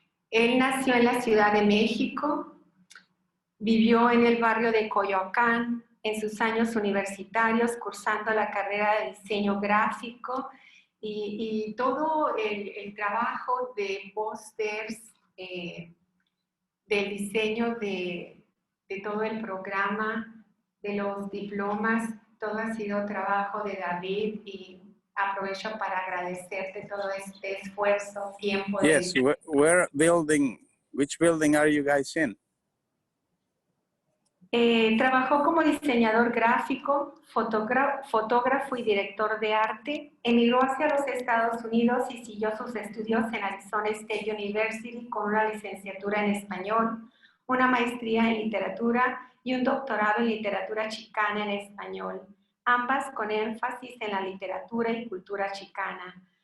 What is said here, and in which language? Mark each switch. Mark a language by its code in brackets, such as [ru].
[es] Él nació en la Ciudad de México, vivió en el barrio de Coyoacán en sus años universitarios, cursando la carrera de diseño gráfico y todo el trabajo de pósters, del diseño de todo el programa, de los diplomas, todo ha sido trabajo de David y aprovecho para agradecerte todo este esfuerzo, tiempo. [en] Yes, where building, which building are you guys in? [es] Trabajó como diseñador gráfico, fotógrafo y director de arte. Emigró hacia los Estados Unidos y siguió sus estudios en Arizona State University con una licenciatura en español, una maestría en literatura y un doctorado en literatura chicana en español, ambas con énfasis en la literatura y cultura chicana.